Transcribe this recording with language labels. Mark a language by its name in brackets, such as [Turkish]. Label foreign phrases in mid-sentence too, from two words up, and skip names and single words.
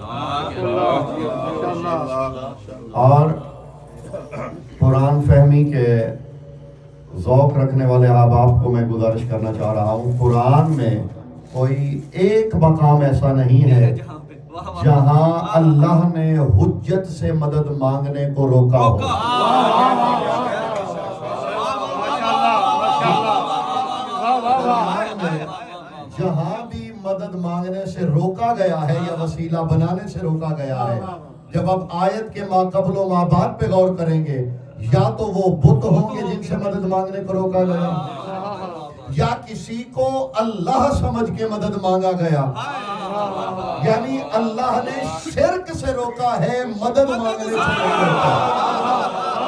[Urdu] اور قرآن فہمی کے ذوق رکھنے والے احباب کو میں گزارش کرنا چاہ رہا ہوں، قرآن میں کوئی ایک مقام ایسا نہیں ہے جہاں اللہ نے حجت سے مدد مانگنے کو روکا ہو۔ جہاں بھی مدد مانگنے سے روکا گیا ہے یا وسیلہ بنانے سے روکا گیا ہے، جب آپ آیت کے ما قبل و ما بعد پہ غور کریں گے، یا تو وہ بت ہوں گے جن سے مدد مانگنے کو روکا گیا، یا کسی کو اللہ سمجھ کے مدد مانگا گیا، یعنی اللہ نے شرک سے روکا ہے، مدد مانگنے سے روکا ہے۔